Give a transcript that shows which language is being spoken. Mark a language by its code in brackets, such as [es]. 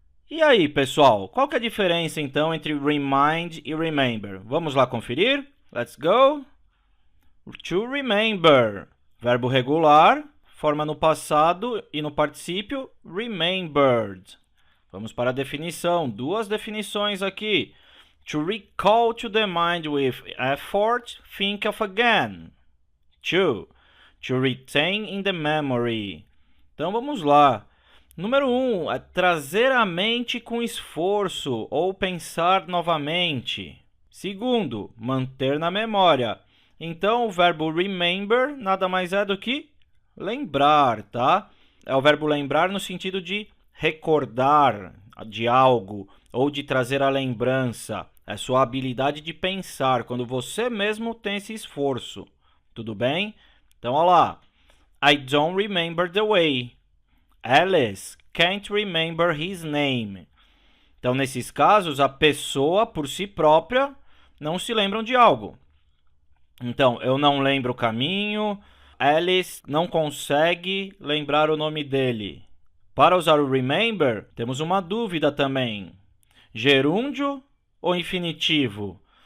[pt] E aí, pessoal, qual que é a diferença então entre remind e remember? Vamos lá conferir? [en] Let's go! [pt] To remember, verbo regular, forma no passado e no particípio remembered. Vamos para a definição, duas definições aqui. [en] To recall to the mind with effort, think of again. To retain in the memory. [pt] Então vamos lá. Número 1, é trazer à mente com esforço ou pensar novamente. Segundo, manter na memória. Então, o verbo remember nada mais é do que lembrar, tá? É o verbo lembrar no sentido de recordar de algo ou de trazer a lembrança. É sua habilidade de pensar, quando você mesmo tem esse esforço. Tudo bem? Então, olha lá. [en] I don't remember the way. Alice can't remember his name. [pt] Então, nesses casos, a pessoa, por si própria, não se lembra de algo. Então, eu não lembro o caminho. Alice não consegue lembrar o nome dele. Para usar o remember, temos uma dúvida também. Gerúndio ou infinitivo?